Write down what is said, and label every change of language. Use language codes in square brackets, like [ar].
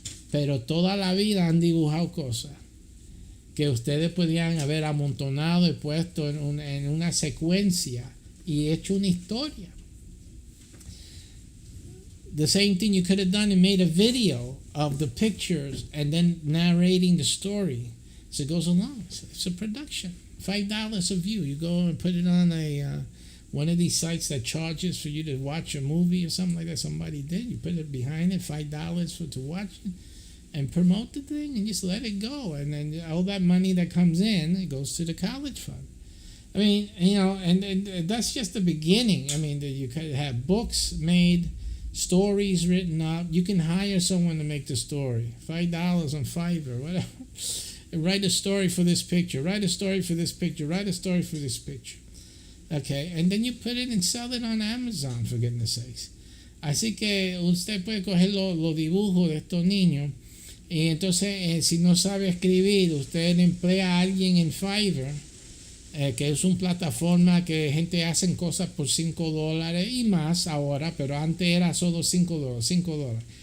[es] Pero toda la vida han dibujado cosas que ustedes podrían haber amontonado y puesto en una secuencia y hecho una historia. [en] The same thing you could have done and made a video of the pictures and then narrating the story as it goes along. It's a production. $5 a view. You go and put it on one of these sites that charges for you to watch a movie or something like that. Somebody did. You put it behind it, $5 to watch it, and promote the thing and just let it go. And then all that money that comes in, it goes to the college fund. I mean, and that's just the beginning. I mean, you could have books made, stories written up. You can hire someone to make the story. $5 on Fiverr, whatever. And write a story for this picture. Write a story for this picture. Write a story for this picture. Okay, and then you put it and sell it on Amazon, for goodness sakes. [es] Así que usted puede coger los dibujos de estos niños y entonces si no sabe escribir, usted emplea a alguien en Fiverr, que es una plataforma que gente hace cosas por $5 y más ahora, pero antes era solo $5.